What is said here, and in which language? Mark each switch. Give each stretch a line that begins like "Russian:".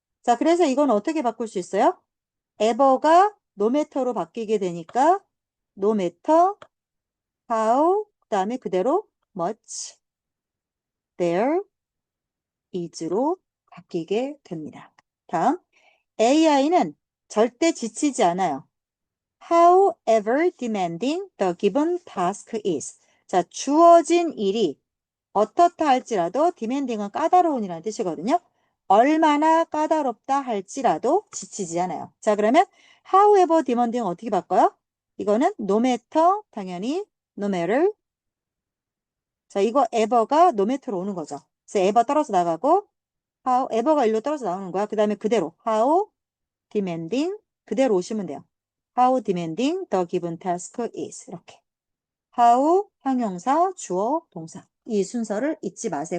Korean: 자, 그래서 이건 어떻게 바꿀 수 있어요? ever가 no matter로 바뀌게 되니까 no matter how 그 다음에 그대로
English: much there is
Korean: 로 바뀌게 됩니다. 다음 AI는 절대 지치지 않아요.
English: However demanding the given task is.
Korean: 자, 주어진 일이 어떻다 할지라도 demanding은 까다로운이라는 뜻이거든요. 얼마나 까다롭다 할지라도 지치지 않아요. 자, 그러면 however demanding 어떻게 바꿔요? 이거는 no matter 당연히 no matter. 자, 이거 ever가 no matter로 오는 거죠. 그래서 ever 떨어져 나가고 how ever가 일로 떨어져 나오는 거야. 그 다음에 그대로 how demanding 그대로 오시면 돼요.
English: How demanding the given task is. 이렇게.
Korean: how 형용사, 주어, 동사. 이 순서를 잊지 마세요.